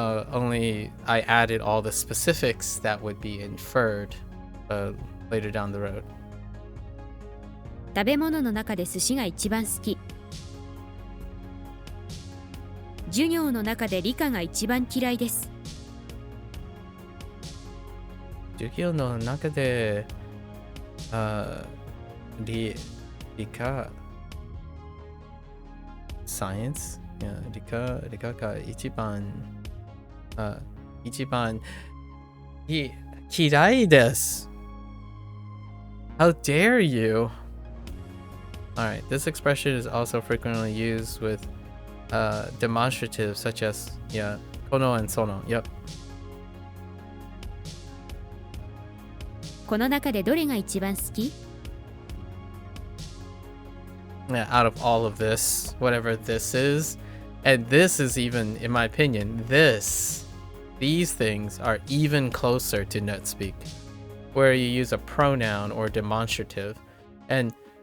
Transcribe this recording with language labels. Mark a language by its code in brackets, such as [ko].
[en] Only I added all the specifics that would be inferred later down the road. [ja] 食べ物の中で寿司が一番好き。授業の中で理科が一番嫌いです。授業の中で理科 science 理科が一番嫌いです。 [en] How dare you? Alright, this expression is also frequently used with demonstratives such as, kono and sono. Yep. [ja] この中でどれが一番好き？ [en] Yeah, out of all of this, whatever this is, and this is even, in my opinion, these things are even closer to NetSpeak, where you use a pronoun or demonstrative. And